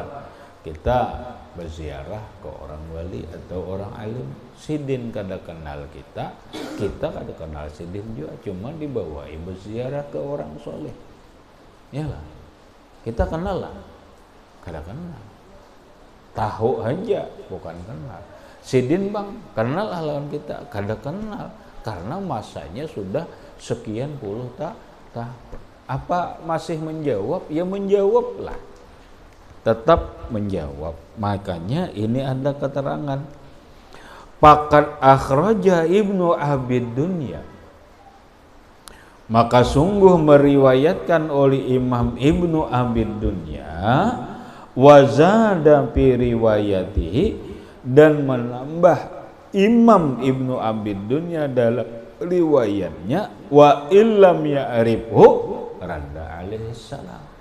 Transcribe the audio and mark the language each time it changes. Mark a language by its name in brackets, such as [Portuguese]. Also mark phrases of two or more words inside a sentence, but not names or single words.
[Banjar] Kita berziarah ke orang wali atau orang alim, sidin kada kenal kita kada kenal sidin juga, cuma dibawahi berziarah ke orang soleh. Yalah, kita kenal lah, kada kenal, tahu aja bukan kenal. Sidin bang kenal lawan kita, kada kenal karena masanya sudah sekian puluh tahun. [Indonesian] Apa masih menjawab? Ya menjawab lah, tetap menjawab. Makanya ini ada keterangan, [Arabic] فقد أخرج ابن أبي الدنيا, [Indonesian] maka sungguh meriwayatkan oleh Imam Ibnu Abid Dunya, [Arabic] وزاد في روايته, [Indonesian] dan menambah Imam Ibnu Abid Dunya dalam riwayatnya, [Arabic] وإن لم يعرفه رد عليه السلام.